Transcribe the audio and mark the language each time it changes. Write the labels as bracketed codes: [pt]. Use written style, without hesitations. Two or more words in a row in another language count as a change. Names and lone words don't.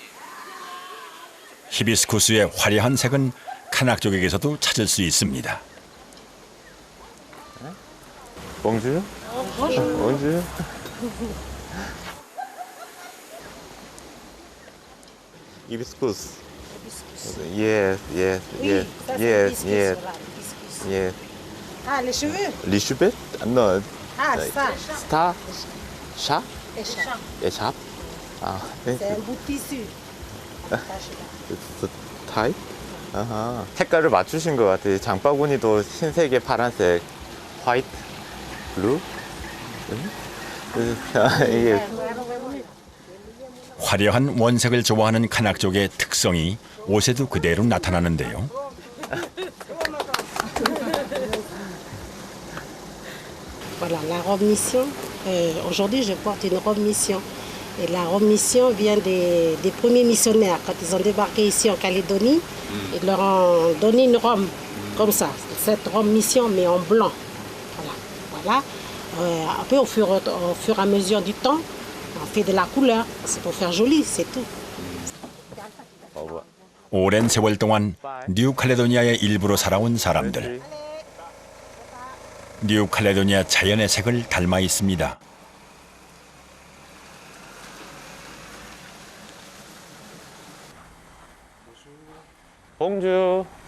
[ko] 히비스쿠스의 화려한 색은 카낙족에게서도 찾을 수 있습니다. 봉주? 봉주? 히비스쿠스. [en] Yes, yes, yes, yes, yes, yes. [fr] Ah, les cheveux? Les cheveux? Non. Ah, ça. Star? Chat? Écharpe. Écharpe? Ah, C'est un bout de tissu. [ko] 타입? 아하. 색깔을 맞추신 것 같아요. 장바구니도 흰색에 파란색, [en] white, blue. [ko] 이게 화려한 원색을 좋아하는 카낙족의 특성이 옷에도 그대로 나타나는데요. [fr] Voilà, la robe mission. Aujourd'hui, je porte une robe mission. Et la robe mission vient des premiers missionnaires. Quand ils ont débarqué ici en Calédonie, ils leur ont donné une robe comme ça. Cette robe mission, mais en blanc. Voilà. Après, au fur et à mesure du temps, on fait de la couleur. C'est pour faire joli, c'est tout. [ko] 오랜 세월 동안 뉴칼레도니아의 일부로 살아온 사람들. 뉴칼레도니아 자연의 색을 닮아 있습니다. 봉주.